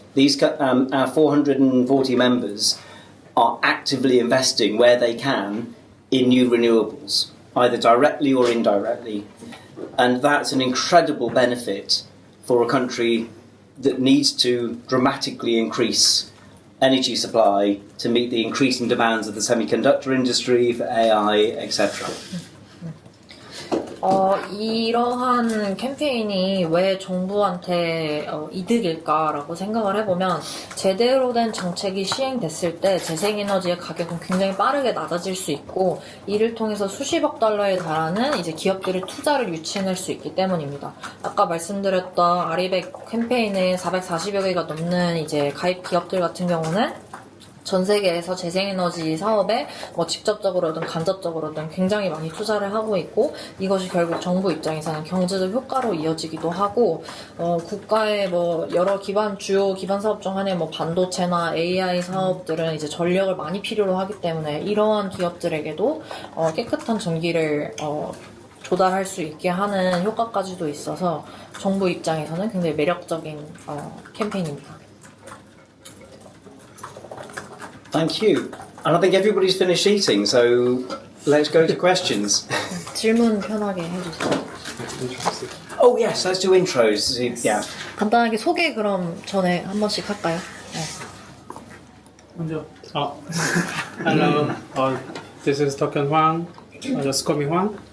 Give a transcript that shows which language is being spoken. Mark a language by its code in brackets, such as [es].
[en] Our 440 members are actively investing where they can in new renewables, either directly or indirectly. And that's an incredible benefit for a country that needs to dramatically increase energy supply to meet the increasing demands of the semiconductor industry, for AI, etc. [ko] 이러한 캠페인이 왜 정부한테 이득일까라고 생각을 해보면 제대로 된 정책이 시행됐을 때 재생에너지의 가격은 굉장히 빠르게 낮아질 수 있고 이를 통해서 수십억 달러에 달하는 이제 기업들의 투자를 유치해낼 수 있기 때문입니다. 아까 말씀드렸던 아리백 캠페인에 440여 개가 넘는 이제 가입 기업들 같은 경우는 전 세계에서 재생에너지 사업에 뭐 직접적으로든 간접적으로든 굉장히 많이 투자를 하고 있고 이것이 결국 정부 입장에서는 경제적 효과로 이어지기도 하고 국가의 뭐 여러 주요 기반 사업 중 하나의 뭐 반도체나 AI 사업들은 이제 전력을 많이 필요로 하기 때문에 이러한 기업들에게도 깨끗한 전기를 조달할 수 있게 하는 효과까지도 있어서 정부 입장에서는 굉장히 매력적인 캠페인입니다. [en] Thank you. And I think everybody's finished eating, so let's go to questions. [ko] 질문 편하게 해주세요. [en] Oh yes, let's do intros. Yeah. [ko] 간단하게 소개 그럼 전에 한 번씩 할까요? 먼저 [en] Hello, this is Tokyeon Hwang, just call me Hwang.